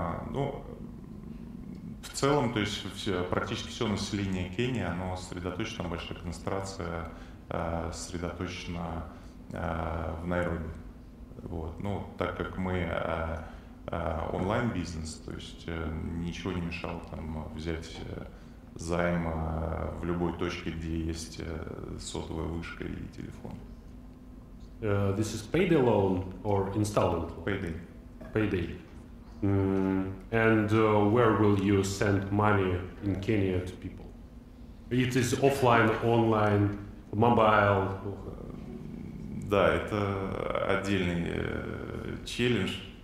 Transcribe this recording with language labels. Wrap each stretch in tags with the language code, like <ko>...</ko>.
<ru>Ну, в целом, то есть практически все население Кении, оно сосредоточено, там большая концентрация сосредоточена в Найроби. Вот. Ну, так как мы онлайн-бизнес, то есть ничего не мешало там взять займ в любой точке, где есть сотовая вышка и телефон.</ru> <en>This is PayDay loan or installment? PayDay. PayDay. And where will you send money in Kenya to people? It is offline, online, mobile.</en> <ru>Да, это отдельный челлендж.</ru>